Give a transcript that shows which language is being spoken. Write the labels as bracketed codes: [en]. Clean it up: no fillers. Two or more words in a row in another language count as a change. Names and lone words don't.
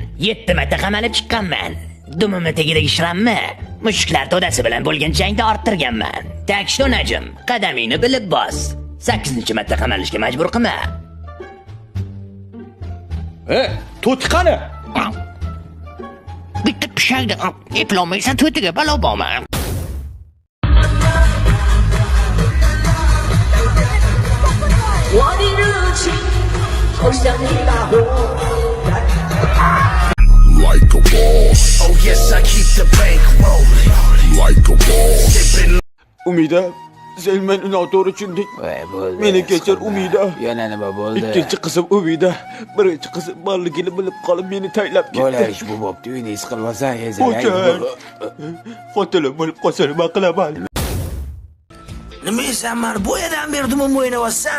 [uz] 7 marta qamalib chiqqanman. Dumimni tagidagi shramni mushuklar to'dasi bilan bo'lgan jangda orttirganman. Tak, shu Najim, qadamingni bilib bos. 8-marta qamalishga majbur qilma. To'ti qani? Bitta pishagda eplolmaysan, to'tiga balo borma. [en] Like a boss. Oh yes, I keep the bank rolling. Like a boss. [uz] Umida, sen meni noto'g'ri tushunding. Meni kechir Umida. Yana nima bo'ldi? Ikkinchi qizim Umida, birinchi qizim borligini bilib qolib meni taylab ketdi. Bo'lar ish bu bo'pti. Uyni his qilmasang, Xo'jayin. Xotinim bo'lib qolsa nima qilaman? Nima esan meni boyadan beri dumim o'ynayapsan?